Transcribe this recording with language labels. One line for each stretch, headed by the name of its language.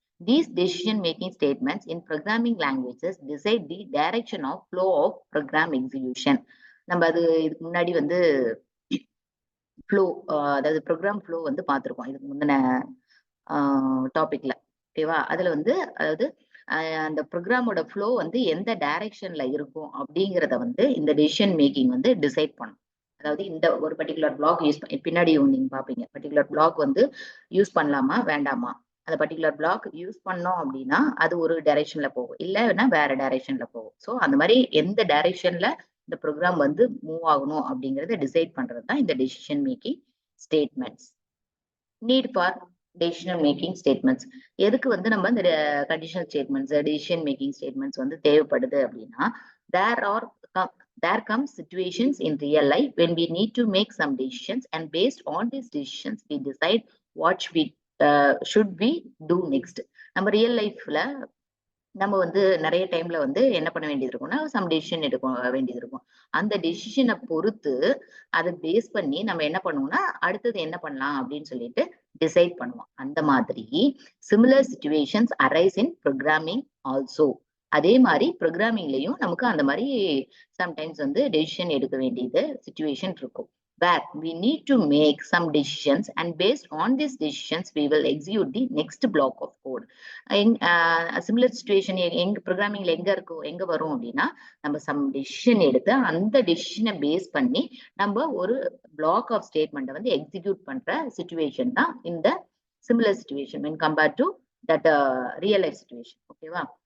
English: These decision making statements in programming languages decide the direction of flow of program execution.
Tamil: நம்ம அது இதுக்கு முன்னாடி வந்து ஃப்ளோ, அதாவது ப்ரோக்ராம் ஃப்ளோ வந்து பார்த்துருக்கோம் இதுக்கு முந்தின டாபிக்ல. ஓகேவா? அதுல வந்து அதாவது அந்த ப்ரோக்ராமோட ஃப்ளோ வந்து எந்த டைரக்ஷன்ல இருக்கும் அப்படிங்கிறத வந்து இந்த டெசிஷன் மேக்கிங் வந்து டிசைட் பண்ணும். அதாவது இந்த ஒரு பர்டிகுலர் பிளாக் யூஸ் பின்னாடி நீங்க பாப்பீங்க, பர்டிகுலர் பிளாக் வந்து யூஸ் பண்ணலாமா வேண்டாமா. அந்த பர்டிகுலர் பிளாக் யூஸ் பண்ணோம் அப்படின்னா அது ஒரு டைரக்ஷன்ல போகும், இல்லைன்னா வேற டைரக்ஷன்ல போகும். ஸோ அந்த மாதிரி எந்த டைரக்ஷன்ல இந்த ப்ரோக்ராம் வந்து மூவ் ஆகணும் அப்படிங்கறத டிசைட் பண்றது தான் இந்த decision making statements.
English: Need for decision making statements.
Tamil: எதுக்கு வந்து நம்ம இந்த conditional statements decision making statements வந்து தேவைப்படுது அப்படின்னா,
English: there comes situations in real life when we need to make some decisions and based on these decisions we decide what should we do next.
Tamil: நம்ம real லைஃப்ல நம்ம வந்து நிறைய டைம்ல வந்து என்ன பண்ண வேண்டியது இருக்கும்னா சம் டெசிஷன் எடுக்க வேண்டியது இருக்கும். அந்த டெசிஷனை பொறுத்து அதை பேஸ் பண்ணி நம்ம என்ன பண்ணுவோம்னா அடுத்தது என்ன பண்ணலாம் அப்படின்னு சொல்லிட்டு டிசைட் பண்ணுவோம். அந்த மாதிரி
English: Similar situations arise in programming also.
Tamil: அதே மாதிரி ப்ரோக்ராமிங்லயும் நமக்கு அந்த மாதிரி சம்டைம்ஸ் வந்து டெசிஷன் எடுக்க வேண்டியது சிச்சுவேஷன் இருக்கும்.
English: where we need to make some decisions and based on these decisions we will execute the next block of code.
Tamil: Similar situation எங்க ப்ரோக்ராமிங்ல எங்க வரும் அப்படின்னா, நம்ம சம் டெசிஷன் எடுத்து அந்த டெசிஷனை பேஸ் பண்ணி நம்ம ஒரு பிளாக் ஆஃப் ஸ்டேட்மெண்ட்டை வந்து எக்ஸிக்யூட் பண்ற சிச்சுவேஷன் தான் இந்த similar situation
English: when compared to that real life situation.
Tamil: ஓகேவா?